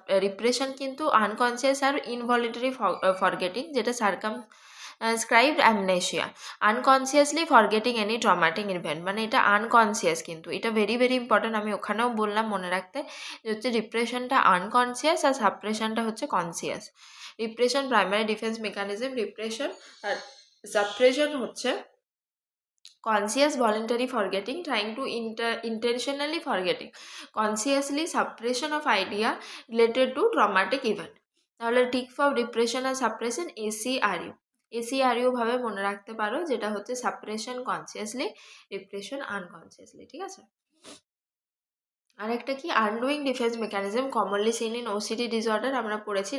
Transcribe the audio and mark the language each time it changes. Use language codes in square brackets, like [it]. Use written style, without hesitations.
[en] Repression কিন্তু unconscious আর involuntary forgetting, যেটা circumscribed amnesia, unconsciously forgetting any traumatic event. [bn] মানে এটা আনকনসিয়াস, কিন্তু এটা [en] very very important, [bn] আমি ওখানেও বললাম মনে রাখতে, যে হচ্ছে রিপ্রেশনটা আনকনসিয়াস আর সাপ্রেশনটা হচ্ছে conscious. [en] repression primary defence mechanism, [bn] repression আর সাপ্রেশন হচ্ছে [en] conscious voluntary forgetting, trying to intentionally forgetting, consciously suppression of idea related to traumatic event। [bn] তাহলে ঠিক for repression আর suppression ACRU, ACRU ভাবে মনে রাখতে পারো, যেটা হচ্ছে সাপ্রেশন কনসিয়াসলি, রিপ্রেশন আনকনসিয়াসলি, ঠিক আছে। [en] আরেকটা কি, undoing defence mechanism, commonly seen in OCD disorder, [bn] আমরা পড়েছি।